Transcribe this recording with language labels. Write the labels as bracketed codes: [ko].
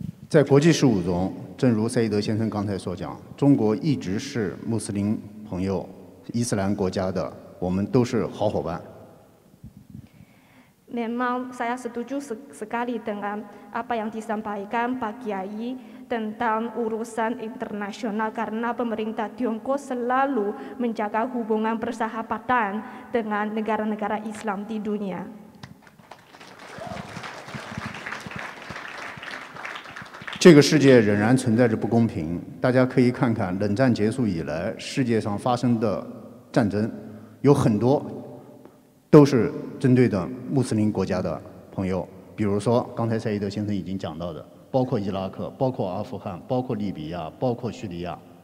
[zh] 在国际事务中，正如赛义德先生刚才所讲，中国一直是穆斯林朋友、伊斯兰国家的，我们都是好伙伴。 [id] Memang saya setuju sekali dengan apa yang disampaikan Pak Kiai tentang urusan internasional karena pemerintah Tiongkok selalu menjaga hubungan persahabatan dengan negara-negara Islam di dunia. [zh] 这个世界仍然存在着不公平，大家可以看看冷战结束以来世界上发生的战争，有很多 都是针对的穆斯林国家的朋友，比如说刚才赛义德先生已经讲到的，包括伊拉克、包括阿富汗、包括利比亚、包括叙利亚。